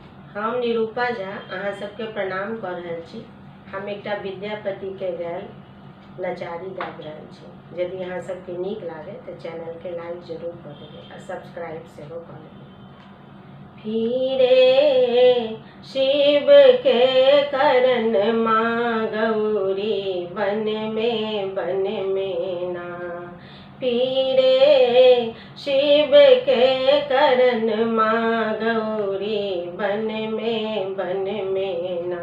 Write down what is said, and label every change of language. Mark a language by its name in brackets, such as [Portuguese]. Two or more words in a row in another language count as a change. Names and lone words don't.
[Maithili] हम निरूपा झा अहाँ सबके प्रणाम कर रहल छी। हम एकटा विद्यापति के गायल नचारी गाबि रहल छी। यदि अहाँ सबके नीक लागे तो चैनल के लाइक जरूर कर देबै और सब्सक्राइब सेहो कर लेबै। फिरे शिव के करन माँ गौरी बन में ना, फिरे शिव के करन माँ गौरी बन में ना।